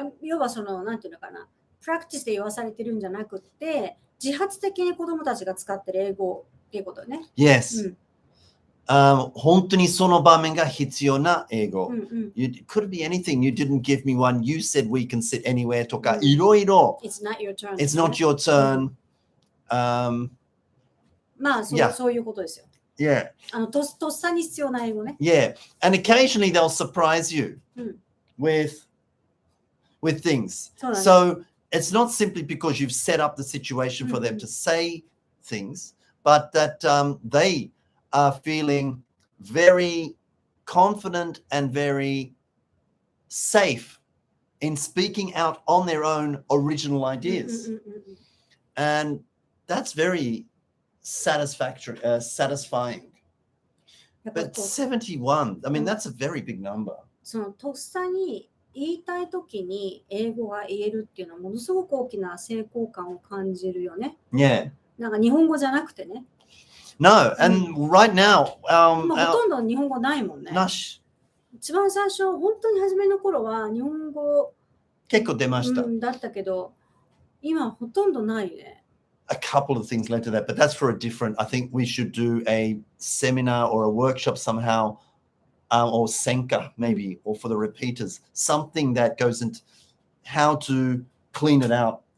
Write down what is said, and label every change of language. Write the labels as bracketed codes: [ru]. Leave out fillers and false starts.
[ja] 要はなんていうのかな、プラクティスで言わされてるんじゃなくて、自発的に子供たちが使ってる英語っていうことね。 [en] Yes. [ja] 本当にその場面が必要な英語。 [en] It could be anything. You didn't give me one. You said we can sit anywhere [ja] とか、いろいろ。 [en] It's not your turn. It's not your turn. [ja] まあ、そういうことですよ。 [en] Yeah. [ja] とっさに必要な英語ね。 [en] Yeah. And occasionally they'll surprise you with things. So it's not simply because you've set up the situation for them to say things, but that they are feeling very confident and very safe in speaking out on their own original ideas. And that's very satisfying. But 71, I mean, that's a very big number. [ja] とっさに言いたいときに英語が言えるっていうのはものすごく大きな成功感を感じるよね。 [en] Yeah. [ja] なんか日本語じゃなくてね。 [en] No, and right now, [ja] ほとんど日本語ないもんね。なし。一番最初、本当に初めの頃は日本語結構出ました。だったけど、今ほとんどないね。 [en] A couple of things led to that, but that's for a different, I think we should do a seminar or a workshop somehow, or Senka maybe, or for the repeaters, something that goes into how to clean it out.